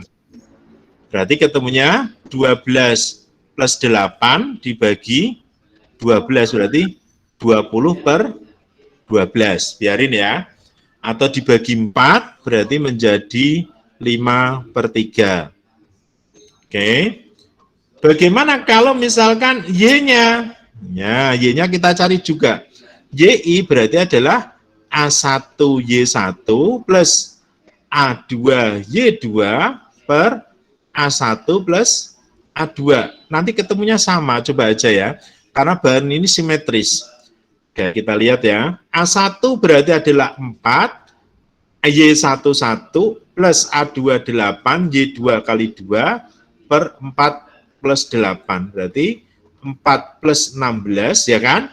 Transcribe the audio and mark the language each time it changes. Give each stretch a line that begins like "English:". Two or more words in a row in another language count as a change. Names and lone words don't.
Indonesian: Berarti ketemunya 12 plus 8 dibagi 12, berarti 20 per 12. Biarin ya. Atau dibagi 4, berarti menjadi 5 per 3. Oke. Bagaimana kalau misalkan Y-nya? Ya, Y-nya kita cari juga. YI berarti adalah A1Y1 plus A2Y2 per A1 plus A2. Nanti ketemunya sama, coba aja ya. Karena bahan ini simetris. Oke, kita lihat ya. A1 berarti adalah 4, Y1 1 plus A2 8, Y2 kali 2 per 4 plus 8, berarti 4 plus 16, ya kan?